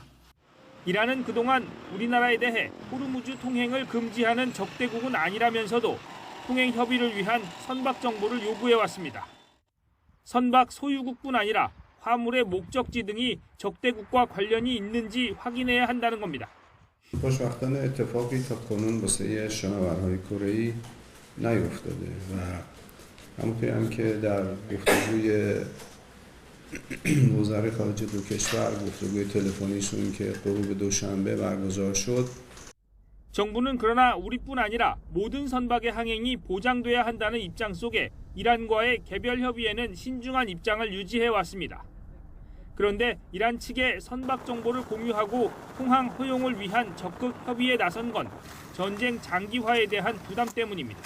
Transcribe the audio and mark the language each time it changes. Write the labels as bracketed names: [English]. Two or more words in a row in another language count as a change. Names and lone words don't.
[Korean] 이란은 그동안 우리나라에 대해 호르무즈 통행을 금지하는 적대국은 아니라면서도 통행 협의를 위한 선박 정보를 요구해왔습니다. 선박 소유국뿐 아니라 화물의 목적지 등이 적대국과 관련이 있는지 확인해야 한다는 겁니다. [Persian] خوشبختانه اتفاقی تا کنون واسه شناورهای کره‌ای نیفتاده و همونطوری هم که در گفتگوی وزرای خارجه دو کشور گفتگوی تلفنیشون که غروب دوشنبه برگزار شد [Korean] 정부는 그러나 우리뿐 아니라 모든 선박의 항행이 보장돼야 한다는 입장 속에 이란과의 개별 협의에는 신중한 입장을 유지해왔습니다. 그런데 이란 측에 선박 정보를 공유하고 통항 허용을 위한 적극 협의에 나선 건 전쟁 장기화에 대한 부담 때문입니다.